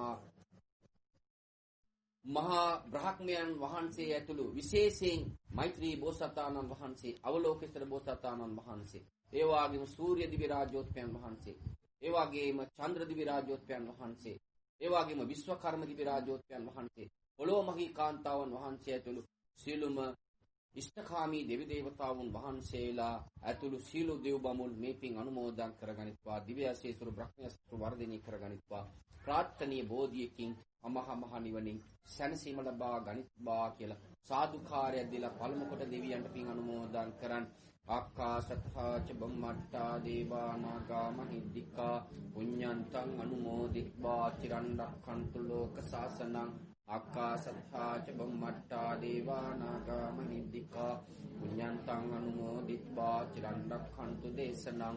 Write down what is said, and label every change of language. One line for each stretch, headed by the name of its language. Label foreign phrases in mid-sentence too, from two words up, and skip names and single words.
Sinhala: මහා බ්‍රහ්මයන් වහන්සේ ඇතුළු විශේෂයෙන් මෛත්‍රී බෝසතාණන් වහන්සේ, අවලෝකේශ්වර බෝසතාණන් වහන්සේ, ඒ වගේම සූර්ය දිව්‍ය රාජෝත්පයන් වහන්සේ, ඒ වගේම චන්ද්‍ර දිව්‍ය රාජෝත්පයන් වහන්සේ, ඒ වගේම විශ්වකර්ම දිව්‍ය රාජෝත්පයන් වහන්සේ, පොළොමහී කාන්තාවන් වහන්සේ ඇතුළු සියලුම ඉෂ්ඨකාමී දෙවි දේවතාවුන් වහන්සේලා ඇතුළු සියලු දෙව් බමුණු මේ පින් අනුමෝදන් කරගනිත්වා. දිව්‍ය ආශීර්වාද බ්‍රහ්මයස්තු වර්ධනය කරගනිත්වා. ප්‍රාර්ථනීය බෝධියකින් අමහ මහ නිවනින් සැනසීම ලබා ගනිත්වා කියලා සාදුකාරය දීලා පළමු කොට දෙවියන්ට පින් අනුමෝදන් කරන්.
Pali: ආකාශත්තා ච බම්මට්ටා දේවා නාග මහිද්దికා පුඤ්ඤන්තං අනුමෝදිත්වා චිරන් රක්ඛන්තු ලෝක සාසනං. ආකාශත්තා ච බම්මට්ටා දේවා නාග මහිද්దికා පුඤ්ඤන්තං අනුමෝදිත්වා චිරන් රක්ඛන්තු දේශනං.